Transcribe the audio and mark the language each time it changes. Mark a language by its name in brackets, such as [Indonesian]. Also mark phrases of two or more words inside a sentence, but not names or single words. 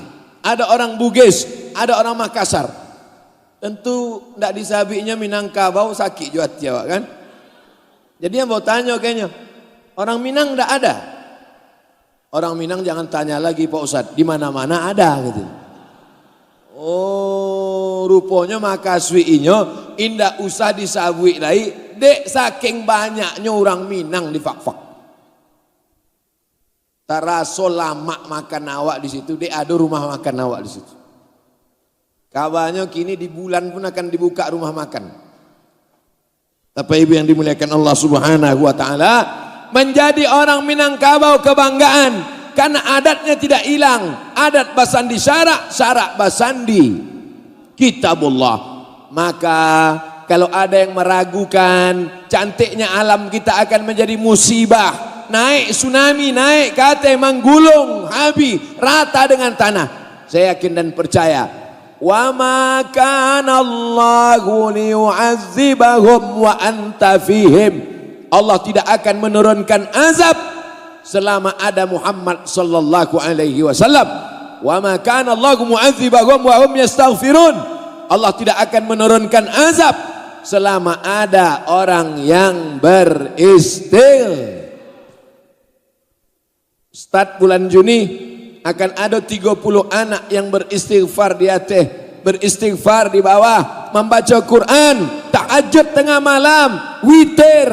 [Indonesian] Ada orang Bugis, ada orang Makassar. Tentu tidak di sawinya Minangkabau sakit juga Jawa kan. Jadi yang mau tanya kayaknya, orang Minang tidak ada. Orang Minang jangan tanya lagi Pak Ustadz, di mana-mana ada gitu. Oh, [Minangkabau] rupanya makaswiinyo indah usah disabui lagi, dek saking banyaknya orang Minang di Fak-Fak. Taraso lama makan awak di situ, dek ada rumah makan awak di situ. [Indonesian] Kabarnya kini di bulan pun akan dibuka rumah makan. Tapi ibu yang dimuliakan Allah [Arabic] سبحانه وتعالى, [Indonesian] menjadi orang Minangkabau kebanggaan karena adatnya tidak hilang. [Minangkabau] Adat basandi syarak, syarak basandi kitabullah. [Indonesian] Maka kalau ada yang meragukan cantiknya alam kita akan menjadi musibah, naik tsunami, naik kate menggulung habis rata dengan tanah. Saya yakin dan percaya, [Arabic] وما كان الله ليعذبهم وأنت فيهم. [Indonesian] Allah tidak akan menurunkan azab selama ada Muhammad [Arabic] صلى الله عليه وسلم. وما كان الله معذبهم وهم يستغفرون. [Indonesian] Allah tidak akan menurunkan azab selama ada orang yang beristighfar. Start bulan Juni akan ada 30 anak yang beristighfar di Aceh, beristighfar di bawah, membaca Quran, tahajud tengah malam, witir.